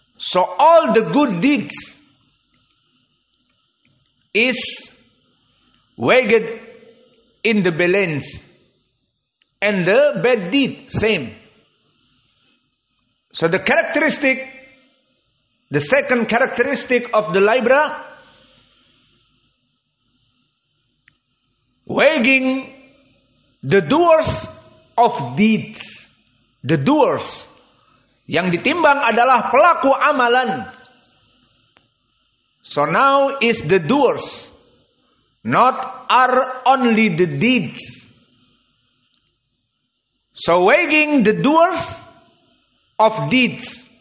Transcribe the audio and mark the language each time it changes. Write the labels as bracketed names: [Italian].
[English] So all the good deeds is weighed in the balance, and the bad deed same. So the characteristic, the second characteristic of the libra, weighing the doers of deeds. The doers, [Indonesian] yang ditimbang adalah pelaku amalan. [English] So now is the doers, not are only the deeds. So weighing the doers of deeds.